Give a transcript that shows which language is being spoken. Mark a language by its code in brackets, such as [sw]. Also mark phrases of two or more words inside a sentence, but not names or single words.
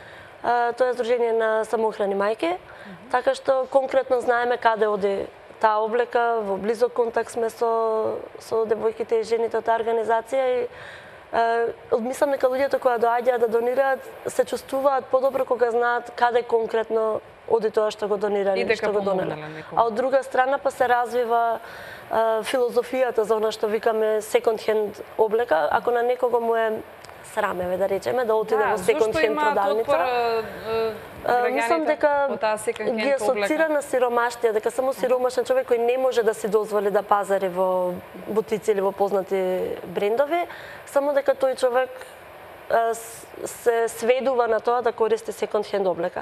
[mk] Тоа е Сдружение на самоохрани мајки, така што конкретно знаеме каде оди таа облека, во близок контакт сме со девојките и жените од таа организација и мислам дека луѓето кои доаѓаат да донираат се чувствуваат подобро кога знаат каде конкретно оди тоа што го донирале или што го донеле. А од друга страна па се развива филозофијата за она што викаме [en] second hand [mk] облека, ако на некого му е срамеве да речеме да отиде во [en] second hand [mk] продавница. Мислам дека ги асоцира на сиромаштија, дека само сиромашен човек кој не може да си дозволи да пазари во бутици или во познати брендови, само дека тој човек се сведува на тоа да користи секонд-хенд облека.